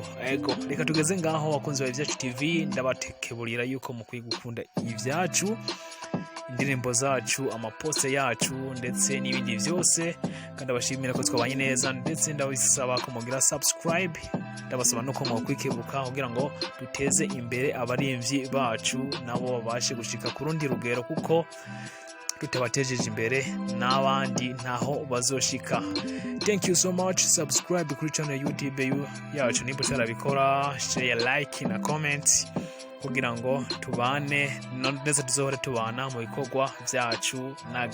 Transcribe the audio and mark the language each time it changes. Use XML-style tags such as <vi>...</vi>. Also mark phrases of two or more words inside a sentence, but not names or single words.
<rn>Ego reka tugeze ngaho wakunze wa Ivyacu TV, ndabatekeburira yuko mukwiye gukunda Ivyacu, indirimbo zacu, amaposte yacu ndetse n'ibindi byose, kandi abashimira ko twabanye neza ndetse ndabisaba ko mugira subscribe. Ndabasaba no ko mukwikebuka kugira ngo duteze imbere abarimvyi bacu nabo babashe gushika ku rundi rugero, kuko tutabatejeje imbere n'abandi ntaho bazoshika.</rn> <en>Thank you so much.</en> <rn>Subscribe kuri channel YouTube yacu niba utarabikora, share, like na comment kugira ngo tubane neza tuzohore tubana mu bikorwa byacu na</rn>